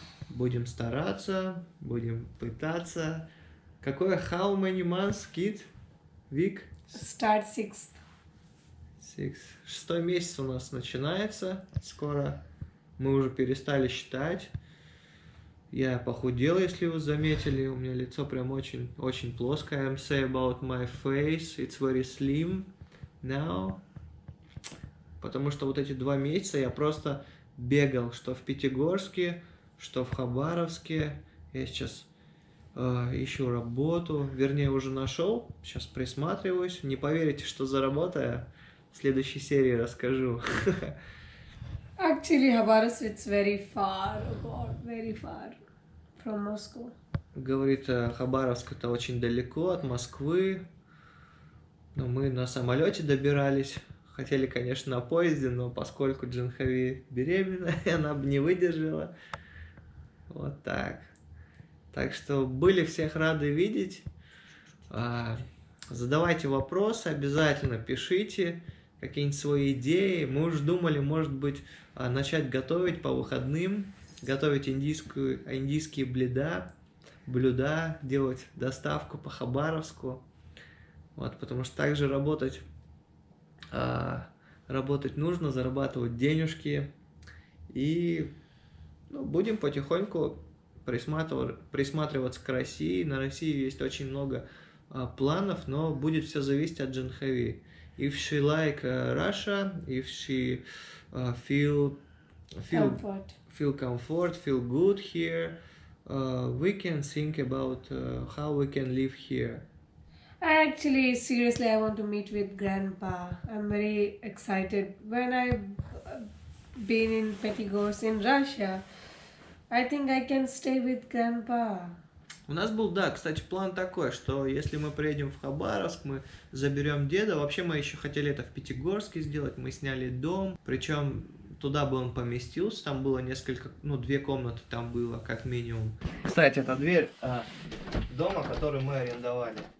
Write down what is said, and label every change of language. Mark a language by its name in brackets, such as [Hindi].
[Russian] Будем стараться, будем пытаться. Какое [English] how many months, kid? Week? Start 6th. [Russian] 6 месяц у нас начинается скоро. Мы уже перестали считать. Я похудел, если вы заметили. У меня лицо прям очень плоское. [English] I'm say about my face. It's very slim now. [Russian] Потому что вот эти 2 месяца я просто бегал, что в Пятигорске, что в Хабаровске. Я сейчас ищу работу. Вернее, уже нашел. Сейчас присматриваюсь. Не поверите, что за работа. В следующей серии расскажу. [English] Actually, Khabarovsk it's very far, very far from Moscow. [Russian] Говорит, Хабаровск это очень далеко от Москвы. Но мы на самолете добирались. Хотели, конечно, на поезде, но поскольку Джанхави беременна, она бы не выдержала. Вот так. Так что были всех рады видеть. Задавайте вопросы, обязательно пишите какие-нибудь свои идеи. Мы уже думали, может быть, начать готовить по выходным, готовить индийские блюда, делать доставку по Хабаровску. Вот, потому что также работать нужно, зарабатывать денежки. И будем потихоньку присматриваться к России. На России есть очень много планов, но будет все зависеть от Джанхави. [English] If she like Russia, if she feel comfort, feel good here, we can think about how we can live here. Actually, seriously, I want to meet with Grandpa. I'm very excited. When I've been in Pettigorsk in Russia, I think I can stay with Grandpa. [Russian] У нас был, да, кстати, план такой, что если мы приедем в Хабаровск, мы заберем деда. Вообще мы еще хотели это в Пятигорске сделать. Мы сняли дом, причем туда бы он поместился. Там было 2 комнаты там было, как минимум. Кстати, это дверь дома, который мы арендовали.